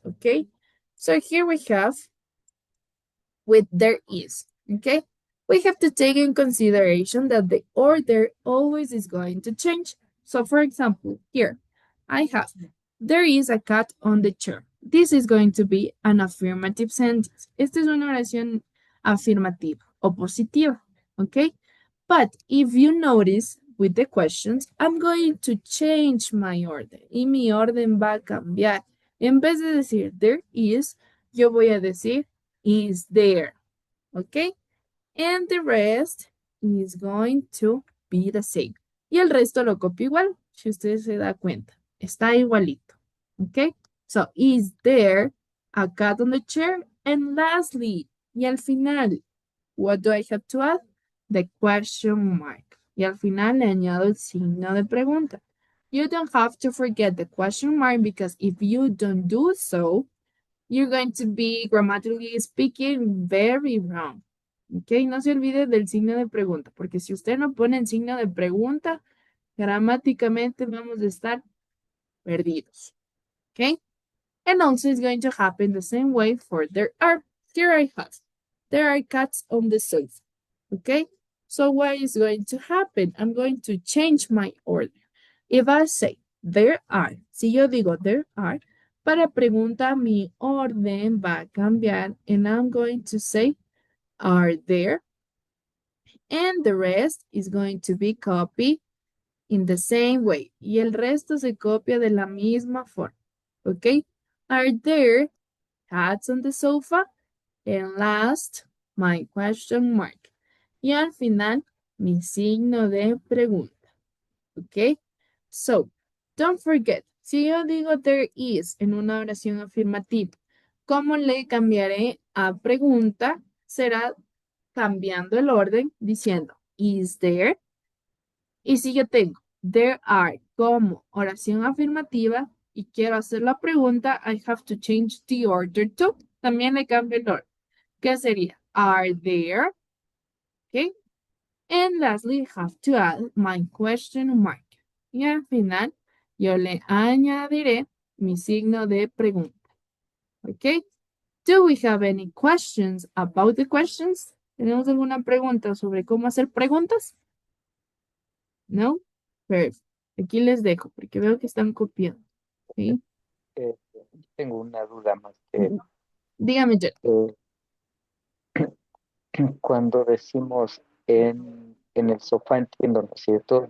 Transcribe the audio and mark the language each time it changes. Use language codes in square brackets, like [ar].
[en] Okay, so here we have with there is. Okay, we have to take in consideration that the order always is going to change. So, for example, here I have there is a cat on the chair. This is going to be an affirmative sentence. [es] Esta es una oración afirmativa o positiva. [en] Okay, but if you notice with the questions, I'm going to change my order. [es] Y mi orden va a cambiar. En vez de decir there is, yo voy a decir is there. Okay? [en] And the rest is going to be the same. [es] Y el resto lo copio igual, si usted se da cuenta. Está igualito. Okay? [en] So, is there a cat on the chair? And lastly, [es] y al final, [en] what do I have to add? The question mark. [es] Y al final le añado el signo de pregunta. [en] You don't have to forget the question mark because if you don't do so, you're going to be grammatically speaking very wrong. [es] Ok, no se olvide del signo de pregunta, porque si usted no pone el signo de pregunta, gramáticamente vamos a estar perdidos. [en] Ok, and also it's going to happen the same way for there are. Here I have. There are cats on the sofa. Okay, so what is going to happen? I'm going to change my order. If I say there are, [es] si yo digo [en] there are, [es] para pregunta mi orden va a cambiar [en] and I'm going to say are there and the rest is going to be copied in the same way. [es] Y el resto se copia de la misma forma. ¿Ok? [en] Are there cats on the sofa? And last, my question mark. [es] Y al final, mi signo de pregunta. ¿Ok? [en] So, don't forget, [es] si yo digo there is en una oración afirmativa, ¿cómo le cambiaré a pregunta? Será cambiando el orden diciendo is there. Y si yo tengo there are como oración afirmativa y quiero hacer la pregunta, [en] I have to change the order too. [es] También le cambio el orden. ¿Qué sería? Are there? ¿Ok? [en] And lastly, have to add my question mark. [es] Y al final, yo le añadiré mi signo de pregunta. ¿Ok? [en] Do we have any questions about the questions? [es] ¿Tenemos alguna pregunta sobre cómo hacer preguntas? ¿No? Perfecto. Aquí les dejo porque veo que están copiando. ¿Sí? Eh, tengo una duda más que Dígame, Jen. cuando decimos en el sofá, entiendo, ¿no es cierto?